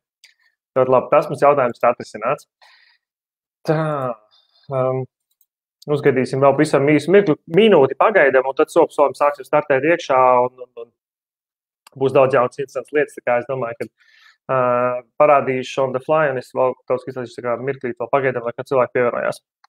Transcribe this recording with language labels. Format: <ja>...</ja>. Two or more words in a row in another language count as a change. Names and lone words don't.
<lv>Ļoti labi, tas mums jautājums tā atrisināts. Tā, uzgadīsim vēl visam īsu minūti pagaidam, un tad solim sāksim startēt iekšā, un būs daudz jaunas interesantas lietas, tā kā es domāju, ka parādīšu</lv> <en>on the fly,</en> <lv>un es vēl tavs izlaišu tā kā mirklīt vēl pagaidam, lai kad cilvēki pievienojās.</lv>